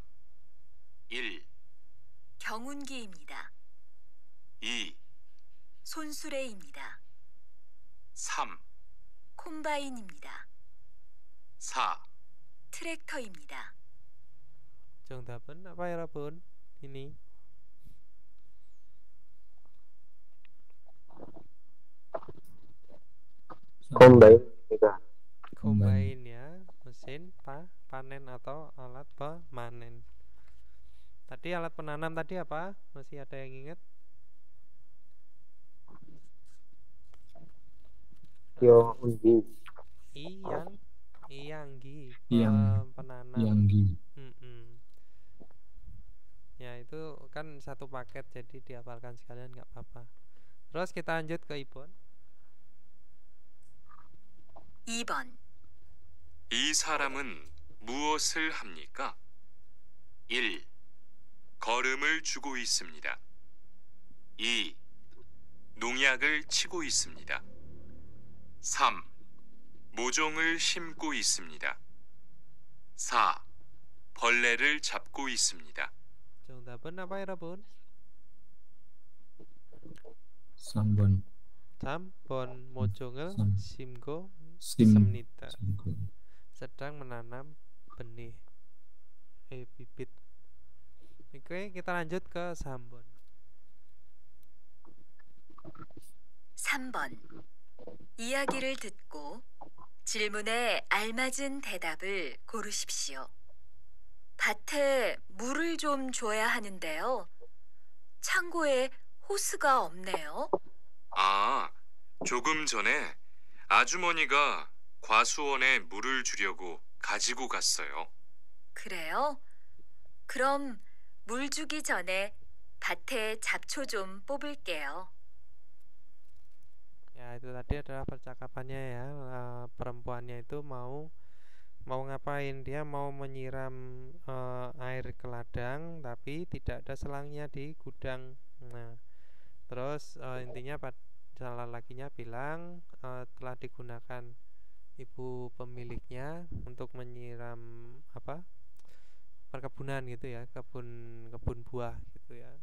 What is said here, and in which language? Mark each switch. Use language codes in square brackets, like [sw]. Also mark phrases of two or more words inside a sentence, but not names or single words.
[ko] 1, 경운기입니다. 2, 손수레입니다. 3, 콤바인입니다. 4. 트랙터입니다. 정답은 apa 여러분? Ini Kombain입니다. [id] combine ya, mesin panen atau alat pemanen. Tadi alat penanam tadi apa? Masih ada yang ingat? Kyoundi. Iyanggi, penanam. Yanggi. Ya itu kan satu paket, jadi dihafalkan sekalian nggak apa-apa. Terus kita lanjut ke Ibon. [ko] 2번 이 사람은 무엇을 합니까? 1. 걸음을 주고 있습니다. 2. 농약을 치고 있습니다. 3. 모종을 심고 있습니다. 4. 벌레를 잡고 있습니다. 정답은 apa 여러분? 3번 3번 모종을 Sam. 심고 sim 있습니다. simko. [id] Sedang menanam benih bibit. Oke, kita lanjut ke 3번. [ko] 3번 이야기를 듣고 질문에 알맞은 대답을 고르십시오. 밭에 물을 좀 줘야 하는데요. 창고에 호스가 없네요. 아, 조금 전에 아주머니가 과수원에 물을 주려고 가지고 갔어요. 그래요? 그럼 물 주기 전에 밭에 잡초 좀 뽑을게요. [id] Ya, itu tadi adalah percakapannya ya. Perempuannya itu mau ngapain? Dia mau menyiram air ke ladang, tapi tidak ada selangnya di gudang. Nah, terus intinya salah lakinya bilang telah digunakan ibu pemiliknya untuk menyiram perkebunan gitu ya, kebun buah gitu ya.